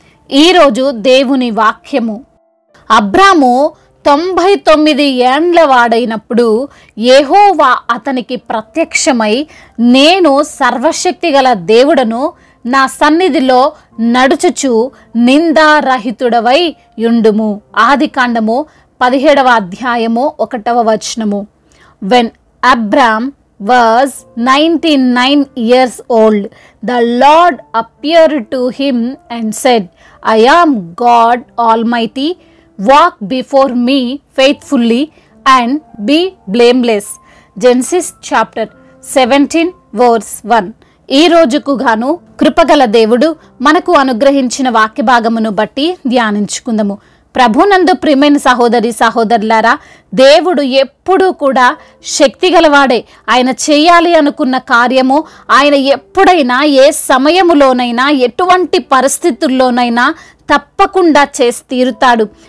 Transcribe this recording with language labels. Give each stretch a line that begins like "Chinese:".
Telugu: ఈరోజు దేవుని వాక్యము. అబ్రాము 99 ఏండ్ల వాడైనప్పుడు యెహోవా అతనికి ప్రత్యక్షమై, నేను సర్వశక్తి గల దేవుడను, నా సన్నిధిలో నడుచుచు నిందారహితుడవై యుండుము. ఆదికాండము 17వ అధ్యాయము 1వ వచనము.
English: When Abram was 99 years old, the Lord appeared to him and said, I am God Almighty. Walk before me faithfully and be blameless. Genesis chapter 17 verse 1.
Telugu: ఈ రోజుకు గాను కృపగల దేవుడు మనకు అనుగ్రహించిన వాక్య భాగమును బట్టి ధ్యానించుకుందాము. ప్రభునందు ప్రియమైన సహోదరి సహోదరులారా, దేవుడు ఎప్పుడూ కూడా శక్తి గలవాడే. ఆయన చేయాలి అనుకున్న కార్యము ఆయన ఎప్పుడైనా, ఏ సమయములోనైనా, ఎటువంటి పరిస్థితుల్లోనైనా తప్పకుండా చేసి తీరుతాడు.